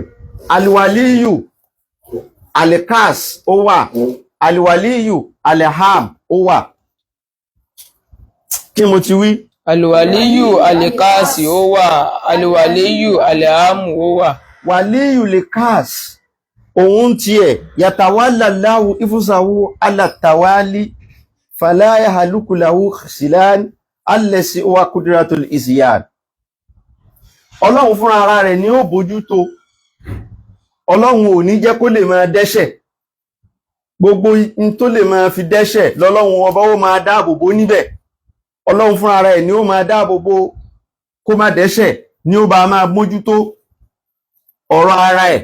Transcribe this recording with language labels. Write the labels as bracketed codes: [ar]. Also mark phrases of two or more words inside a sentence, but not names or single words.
[ar] الولي الخاص [yo] ó wà. [ar] الولي العام [yo] ó wà. Kí mo ti wí? [ar] الولي الخاص [yo] ó wà. [ar] الولي العام [yo] ó wà. [ar] ولي الخاص [yo] òun tiẹ̀ [ar] يتولى الله نفسه على التوالي فلا يخلق له خصلة الذي هو قدرة العصيان. [yo] Ọlọ́run fúnra ara rẹ̀ ni ó bójútó. Ọlọ́run ò ní jẹ́ kó lè máa dẹ́ṣẹ̀. Gbogbo in tó lè máa fi dẹ́ṣẹ̀ lọ́lọ́run ọba ó máa dáàbò bò níbẹ̀. Ọlọ́run fúnra ara rẹ̀ ni ó máa dáàbò bò kó má dẹ́ṣẹ̀, ni ó bá máa mójútó ọ̀rọ̀ ara ẹ̀.